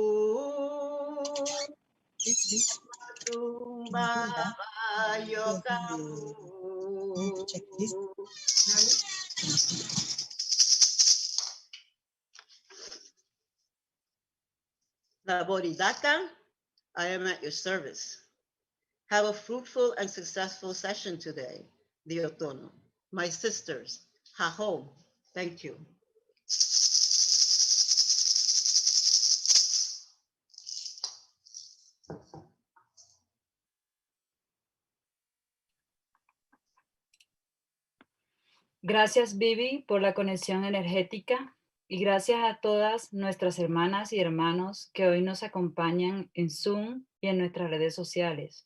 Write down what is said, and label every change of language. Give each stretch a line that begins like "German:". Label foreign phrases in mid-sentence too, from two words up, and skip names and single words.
English: Komatun baba yokahu. Laboridaka, I am at your service. Have a fruitful and successful session today, Diotono. My sisters, Haho, thank you.
Spanish: Gracias, Vivi, por la conexión energética y gracias a todas nuestras hermanas y hermanos que hoy nos acompañan en Zoom y en nuestras redes sociales.